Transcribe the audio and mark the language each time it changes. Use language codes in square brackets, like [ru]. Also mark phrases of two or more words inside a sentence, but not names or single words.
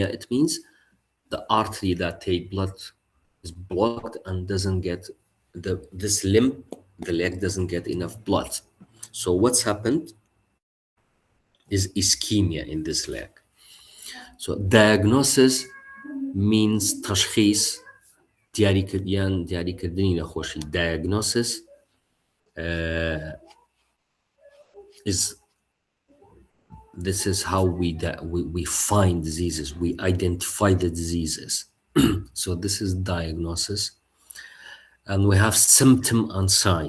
[en] It means the artery that take blood is blocked and doesn't get this limb, the leg doesn't get enough blood. So what's happened is ischemia in this leg. So diagnosis means [ckb] تشخيص دیاریکردنی نەخۆشی. [en] Diagnosis this is how we find diseases, we identify the diseases. So this is diagnosis. And we have symptom and sign.